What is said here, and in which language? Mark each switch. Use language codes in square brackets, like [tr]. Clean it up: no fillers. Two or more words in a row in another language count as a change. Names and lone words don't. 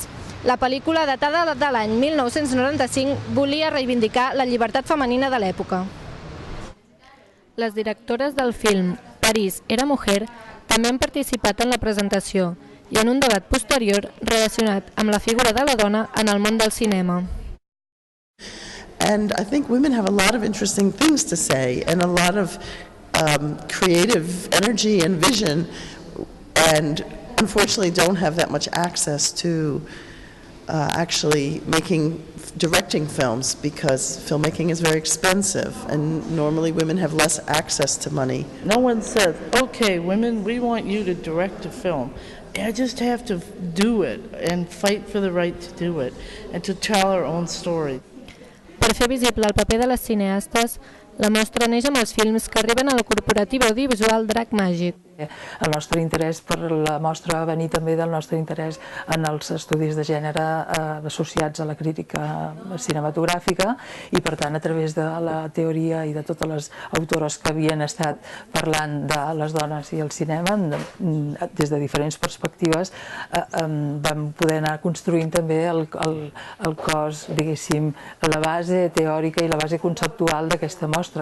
[ca] La pel·lícula, datada de l'any 1995, volia reivindicar la llibertat femenina de l'època. Les directores del film París era mujer també han participat en la presentació i en un debat posterior relacionat amb la figura de la dona en el món del cinema. [en] And I think women have a lot of interesting things to say and a lot of creative energy and vision, and unfortunately don't have that much access to actually directing films, because filmmaking is very expensive and normally women have less access to money. No one says, okay, women, we want you to direct a film. I just have to do it and fight for the right to do it and to tell our own story. [ca] Per fer visible el paper de les cineastes, la mostra neix amb els films que arriben a la corporativa audiovisual Drac Màgic. El nostre interès per la mostra va venir també del nostre interès en els estudis de gènere associats a la crítica cinematogràfica, i per tant a través de la teoria i de totes les autores que havien estat parlant de les dones i el cinema des de diferents perspectives, vam poder anar construint també el cos, diguéssim, la base teòrica i la base conceptual d'aquesta mostra.